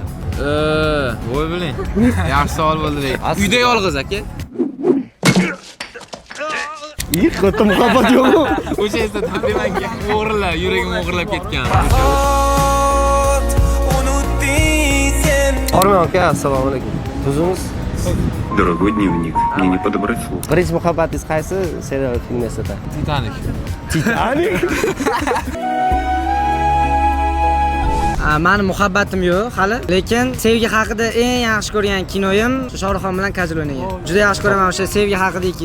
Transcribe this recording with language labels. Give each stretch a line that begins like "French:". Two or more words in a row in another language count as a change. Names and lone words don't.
Uzbek: Voy biling. Yaxshi savol bo'ldi. Uyda yolg'iz aka. Katta muhabbat yo'qmi? O'sha eslatadi menga. O'g'irlar, yuragim o'g'irlab ketgan. Orman aka, assalomu alaykum. Tuzimiz?
Russian: Дорогой дневник, мне не подобрать слов.
Uzbek: Birinchi muhabbatingiz qaysi serial film eslatadi? Titanik. Titanik? Mani muhabbatim yo'q hali, lekin sevgi haqida eng yaxshi ko'rgan kinoyim Shohruxxon bilan Kajol o'ynagan. Juda yaxshi ko'raman o'sha sevgi haqidagi kino.